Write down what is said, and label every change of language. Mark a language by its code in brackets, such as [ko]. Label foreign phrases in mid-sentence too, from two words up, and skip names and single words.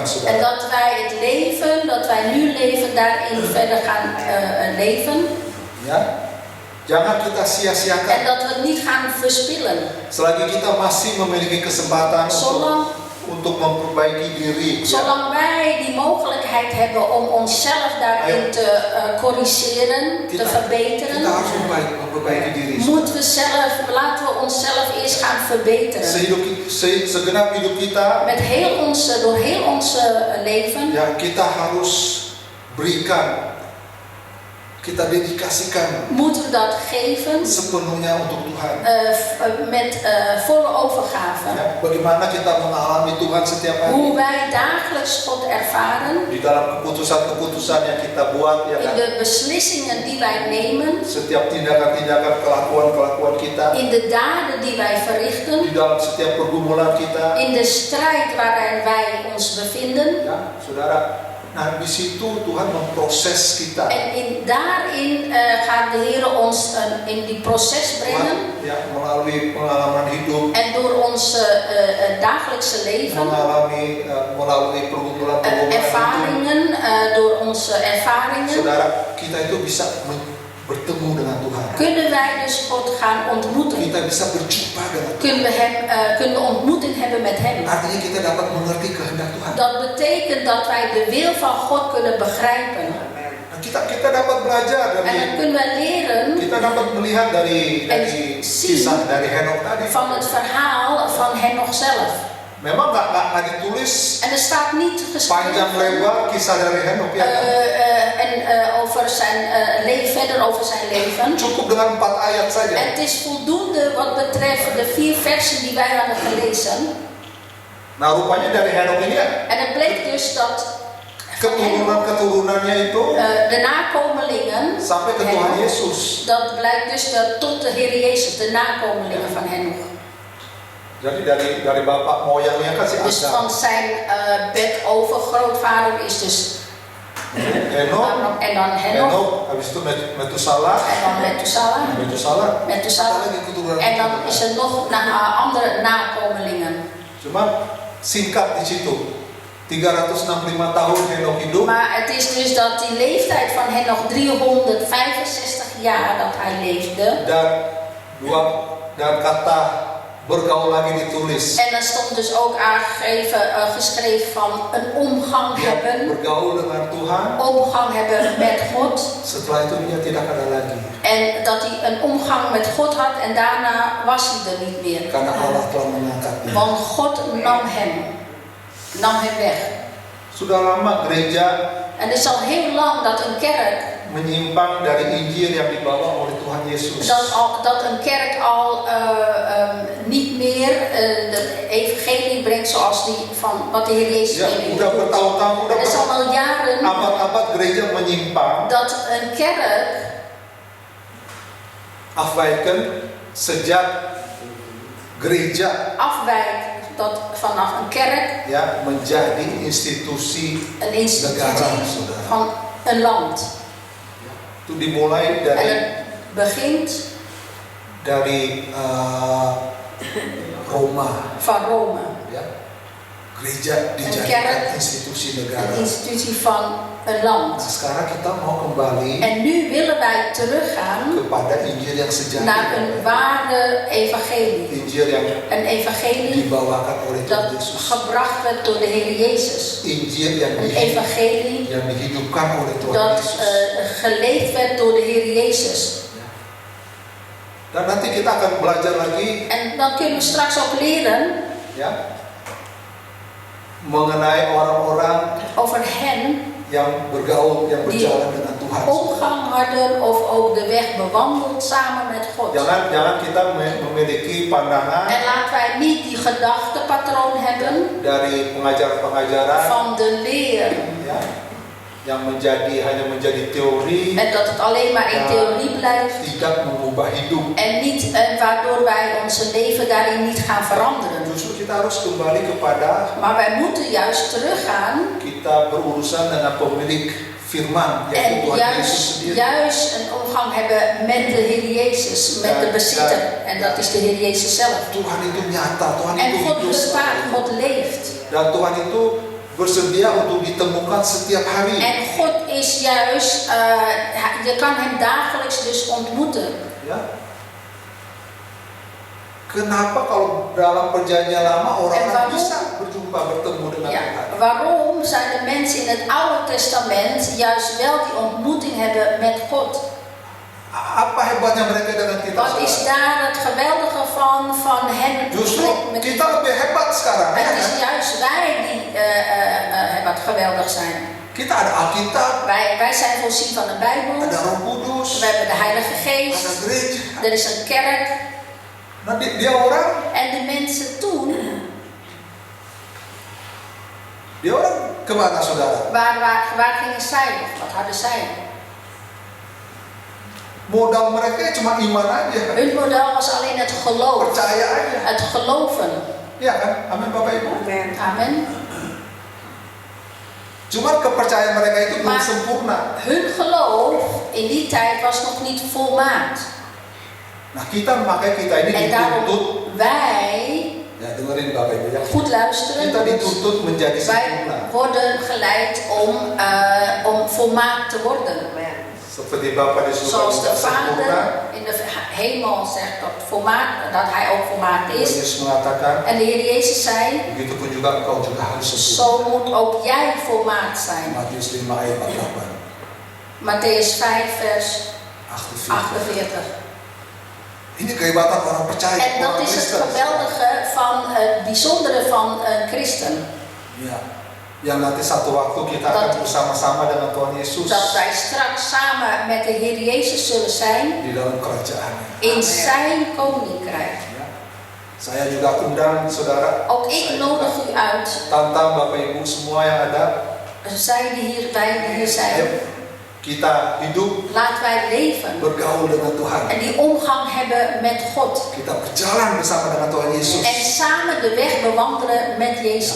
[nl] en [id] saudara. [nl] dat wij het leven, dat wij nu leven, daarin verder gaan leven, [id] Ya, jangan kita [nl] en [id] sia-siakan. [nl] dat we het niet gaan verspillen. [id] Selagi kita masih memiliki kesempatan untuk [nl] Zolang [id] untuk memperbaiki diri. [nl] Zolang wij die mogelijkheid hebben om onszelf daarin te corrigeren, te [id] Kita [nl] verbeteren, [id] harus memperbaiki diri. [nl] laten we onszelf eerst gaan verbeteren. [id] Segenap hidup kita, [nl] Door heel ons leven [id] ya kita harus berikan, kita dedikasikan [nl] moeten we dat geven [id] sepenuhnya untuk Tuhan. [nl] met volle overgave. [id] Ya, bagaimana kita mengalami Tuhan setiap hari [nl] Hoe wij dagelijks God ervaren [id] di dalam keputusan-keputusan yang kita buat, ya [nl] in [id] kan? [nl] de beslissingen die wij nemen, [id] Setiap tindakan-tindakan, kelakuan-kelakuan kita, [nl] in de daden die wij verrichten, [id] di dalam setiap pergumulan kita, [nl] in de strijd waarin wij ons bevinden. [id] ya, saudara. Nah, di situ Tuhan memproses kita. [nl] En daarin gaat de Heer ons in die proces brengen. [id] Tuhan, ya, melalui pengalaman hidup, [nl] En door ons dagelijkse leven, [id] melalui pergumulan-pergumulan hidup, [nl] ervaringen, door onze ervaringen, [id] saudara, kita itu bisa bertemu dengan Tuhan. [nl] kunnen wij dus God gaan ontmoeten. [id] Kita bisa berjumpa dengan Tuhan. [nl] Kunnen we ontmoeting hebben met Hem. [id] Artinya kita dapat mengerti kehendak Tuhan. [nl] Dat betekent dat wij de wil van God kunnen begrijpen. [id] Nah, kita dapat belajar [nl] En dan [id] dari, [nl] kunnen we leren [id] kita dapat melihat dari kisah dari Henok tadi. [nl] van het verhaal van Henoch zelf. [id] Memang nggak ditulis [nl] En er staat niet [id] panjang [nl] geschreven [id] lebar kisah dari Henok, ya kan? [nl] over zijn verder over zijn leven. [id] Cukup dengan 4 ayat saja. [nl] Het is voldoende wat betreft de 4 versen die wij hadden gelezen. [id] Nah, rupanya dari Henok ini [nl] En het bleek dus dat [id] keturunan-keturunannya itu [nl] de nakomelingen, [id] sampai ke Tuhan Yesus. [nl] dat blijkt dus tot de Heer Jezus, de nakomelingen van Henoch. [id] Jadi dari bapak moyangnya kan si [nl] Dus [id] Adam. [nl] van zijn bedovergrootvader is dus [id] Henok, [nl] Abraham en dan Henoch [id] habis itu Metusalah, [nl] en dan Methuselah. [id] lagi keturunan. [nl] En dan is er nog andere nakomelingen. [id] Cuma singkat di situ. 365 tahun Henok hidup. [nl] Maar het is dus dat die leeftijd van Henoch 365 jaar dat hij leefde. [id] Dan kata bergaul lagi ditulis. [nl] En er stond dus ook geschreven van een omgang [id] Dia [nl] hebben. [id] bergaul dengan Tuhan. [nl] Omgang hebben met God. [id] Setelah itu dia tidak ada lagi. [nl] En dat hij een omgang met God had en daarna was hij er niet meer. [id] Karena Allah telah mengangkatnya. [nl] Want God nam hem weg. [id] Sudah lama gereja [nl] En het is al heel lang dat een kerk, [id] menyimpang dari Injil yang dibawa oleh Tuhan Yesus. [nl] dat een kerk al niet meer de evangelie brengt zoals die van wat de Heer Jezus [id] Ya, [nl] heeft. [id] udah bertahun-tahun, [nl] Het is al jaren [id] abad-abad gereja menyimpang, [nl] dat een kerk [id] afwijken sejak gereja [nl] afwijkt dat vanaf een kerk [id] ya menjadi institusi [nl] een institutie [id] negara, saudara. [nl] van een land. [id] Itu dimulai [nl] En [id] dari [nl] het begint [id] Roma, [nl] van Rome. [id] ya. Gereja dijadikan institusi negara. [nl] Een institutie van een land. [id] Nah, sekarang kita mau kembali [nl] En nu willen wij teruggaan [id] kepada Injil yang sejati. [nl] naar een ware evangelie. [id] Injil yang [nl] Een evangelie [id] dibawakan oleh Tuhan [nl] dat [id] Yesus. [nl] gebracht werd door de Heer Jezus. [id] Injil yang [nl] Een evangelie [id] dihidupkan oleh Tuhan [nl] dat [id] Yesus. [nl] geleefd werd door de Heer Jezus. [id] Dan nanti kita akan belajar lagi, [nl] En dan kunnen we straks ook leren [id] ya, mengenai orang-orang [nl] over hen [id] yang bergaul, yang [nl] die [id] berjalan dengan Tuhan. [nl] omgang hadden of ook de weg bewandeld samen met God. [id] Jangan kita memiliki pandangan [nl] En laten wij niet die gedachtepatroon hebben [id] dari pengajaran-pengajaran [nl] van de leer. [id] ya, yang hanya menjadi teori, [nl] En dat het alleen maar in theorie blijft. [id] tidak mengubah hidup. [nl] En waardoor wij onze leven daarin niet gaan veranderen. [id] Justru kita harus kembali kepada [nl] Maar wij moeten juist teruggaan [id] kita berurusan dengan pemilik firman, yaitu [nl] en [id] Tuhan Yesus sendiri. [nl] juist een omgang hebben met de Heer Jezus, met de bezitter. En dat is de Heer Jezus zelf. [id] Tuhan itu nyata, Tuhan [nl] En [id] itu [nl] God [id] hidup. [nl] bestaat, God leeft. [id] Dan Tuhan itu bersedia untuk ditemukan setiap hari. [nl] En God is juist, je kan hem dagelijks dus ontmoeten. [id] Ya. Kenapa kalau dalam perjanjian lama orang [nl] En waarom? [id] bisa bertemu dengan [nl] Ja, [id] Tuhan? [nl] waarom zijn de mensen in het Oude Testament juist wel die ontmoeting hebben met God? [id] Apa hebatnya mereka dengan kita? [nl] Wat is daar het geweldige van hen? [id] Justru [nl] met [id] kita lebih hebat sekarang. [nl] Het [id] Ya? [nl] is juist wij die wat geweldig zijn. [id] Kita ada Alkitab, [nl] Wij zijn voorzien van de Bijbel. [id] ada Roh Kudus, [nl] We hebben de Heilige [id] ada [nl] Geest. [id] gereja. [nl] Er is een kerk. [id] Nah, dia orang [nl] En de mensen toen, [id] kemana saudara? [nl] waar gingen zij? Of wat hadden zij? [id] Modal mereka cuma iman aja, [nl] Hun model was alleen het geloof. [id] percaya aja. [nl] Het geloven. [id] Ya kan? Amin Bapak Ibu. [nl] Amen. [id] Cuma kepercayaan mereka itu belum [nl] Maar [id] sempurna. [nl] hun geloof in die tijd was nog niet volmaakt. [id] Nah makanya kita ini [nl] En daarom [id] dituntut, [nl] wij, [id] ya dengerin Bapak Ibu ya. [nl] goed luisteren, [id] Kita dituntut menjadi [nl] wij [id] sempurna. [nl] worden geleid om volmaakt te worden. [id] Seperti Bapa di surga [nl] Zoals de [id] tidak sempurna. [nl] Vader in de hemel zegt dat hij ook volmaakt is. [id] Yesus mengatakan, [nl] En de Heer Jezus zei, [id] begitupun juga engkau juga harus sempurna. [nl] zo moet ook jij volmaakt zijn. [id] Matius 5 ayat 48. [nl] Matthäus 5 vers 48. 48. [id] Ini kehebatan orang percaya. [nl] En dat [id] orang [nl] is het [id] Kristen. [nl] geweldige het bijzondere van een christen. [id] Ya, yang nanti satu waktu kita akan bersama-sama dengan Tuhan Yesus [nl] Dat wij straks samen met de Heer Jezus zullen zijn [id] di dalam kerajaannya. [nl] in zijn koninkrijk. [id] Ya. Saya juga undang saudara. [nl] Ook ik nodig u uit, [id] Tante, Bapak Ibu semua yang ada. [nl] zij die hier zijn, [id] Ayo, kita hidup [nl] laten wij leven [id] bergaul dengan Tuhan. [nl] en die omgang hebben met God. [id] Kita berjalan bersama dengan Tuhan Yesus. [nl] En samen de weg bewandelen met Jezus.